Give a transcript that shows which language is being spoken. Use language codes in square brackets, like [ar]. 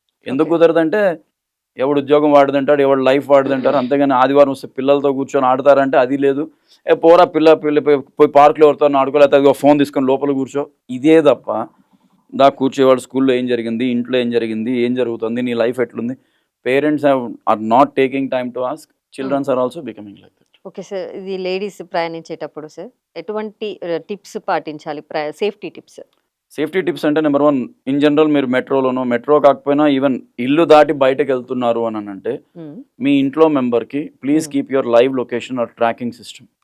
[te] ఎందుకు కుదరదు అంటే ఎవడు ఉద్యోగం వాడుదంటాడు, ఎవడు లైఫ్ వాడుదంటారు. అంతేగాని ఆదివారం వస్తే పిల్లలతో కూర్చొని ఆడతారంటే అది లేదు. పోరా పిల్ల పోయి పార్క్లో ఎవరితో ఆడుకోలేకపోతే ఫోన్ తీసుకొని లోపల కూర్చో, ఇదే తప్ప కూర్చోవాడు. స్కూల్లో ఏం జరిగింది, ఇంట్లో ఏం జరిగింది, ఏం జరుగుతుంది, నీ లైఫ్ ఎట్లుంది. [en] Parents are not taking time to ask. Children are also becoming like that. [te] Okay sir, ఇది లేడీస్ ప్రయాణించేటప్పుడు సార్ ఎటువంటి టిప్స్ పాటించాలి, సేఫ్టీ టిప్స్? సేఫ్టీ టిప్స్ అంటే నెంబర్ 1, ఇన్ జనరల్ మీరు మెట్రో కాకపోయినా ఈవెన్ ఇల్లు దాటి బయటకు వెళ్తున్నారు అని అంటే మీ ఇంట్లో మెంబర్కి [en] Please keep your live location or tracking system.